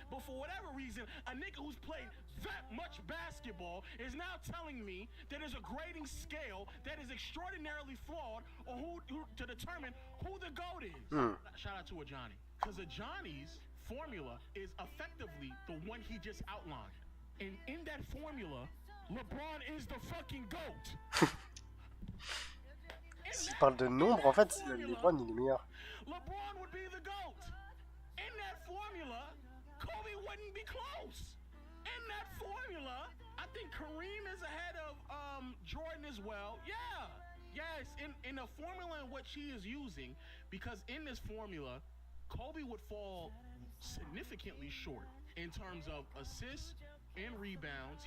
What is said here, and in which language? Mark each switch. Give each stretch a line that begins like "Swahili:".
English: But for whatever reason, a nigga who's played that much basketball is now telling me that there's a grading scale that is extraordinarily flawed on who to determine who the GOAT is. Shout out to Johnny. Because Johnny's formula is effectively the one he just outlined. And in that formula, LeBron is the fucking GOAT.
French: S'il parle de nombre, en fait, LeBron, il est meilleur.
English: LeBron would be the GOAT. In that formula, Kobe wouldn't be close. In that formula, I think Kareem is ahead of Jordan as well. Yeah. Yes, in the formula in which he is using, because in this formula, Kobe would fall significantly short in terms of assists and rebounds.